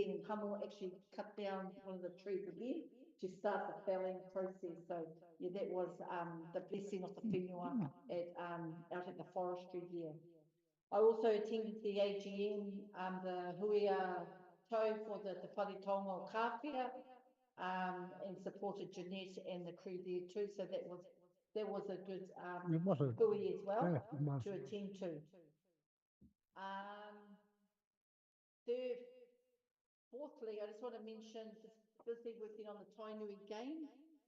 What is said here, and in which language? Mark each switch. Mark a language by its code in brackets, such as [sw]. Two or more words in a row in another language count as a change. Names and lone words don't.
[en] And Hummel actually cut down one of the trees again to start the felling process. So yeah, that was the blessing of the whenua out at the forestry here. I also attended the AGM, the Huia Tau for the wharetonga o Kāwhia, and supported Jeanette and the crew there too. So that was a good hui as well to attend to. Fourthly, I just want to mention just busy working on the Tainui game.